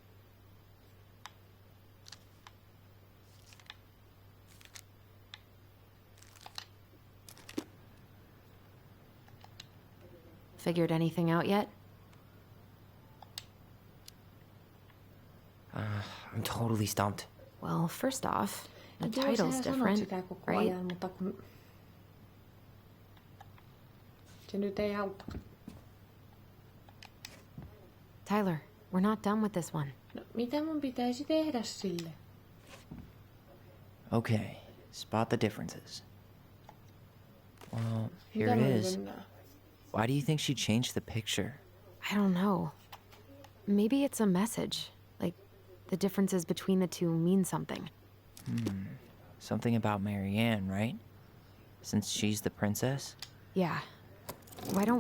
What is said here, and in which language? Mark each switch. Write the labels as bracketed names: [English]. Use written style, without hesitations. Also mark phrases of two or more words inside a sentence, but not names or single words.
[English] Figured anything out yet? I'm totally stumped. Well, first off, the [Finnish] Joo, [English] title's [Finnish] sähän sanot [English] different, [Finnish] sitä koko [English] right? [Finnish] ajan, mutta kun... Se nyt ei auta. [English] Tyler, we're not done with this one. [Finnish] No, mitä mun pitäisi tehdä sille? [English] Okay, spot the differences. Well, here [Finnish] Mitä [English] it [Finnish] mä [English] is. [Finnish] nyt näen? [English] Why do you think she changed the picture? I don't know. Maybe it's a message. Like, the differences between the two mean something. Something about Marianne, right? Since she's the princess? Yeah. Why don't we